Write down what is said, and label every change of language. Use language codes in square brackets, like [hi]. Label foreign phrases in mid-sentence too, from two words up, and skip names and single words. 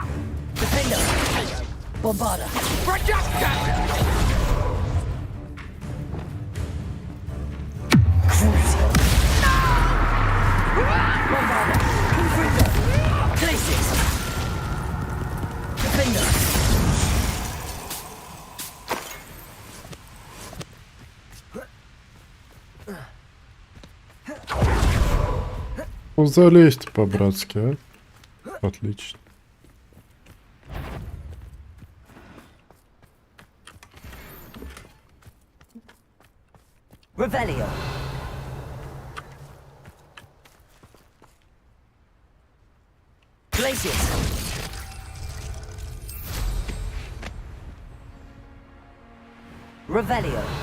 [la] Defendo. Bombarda. Reducto! Crucio. Bombarda. Confringo. Glacius. Defendo. [ru] Ну, залезьте по-братски, а? Отлично. [la] Revelio. Glacius. Revelio.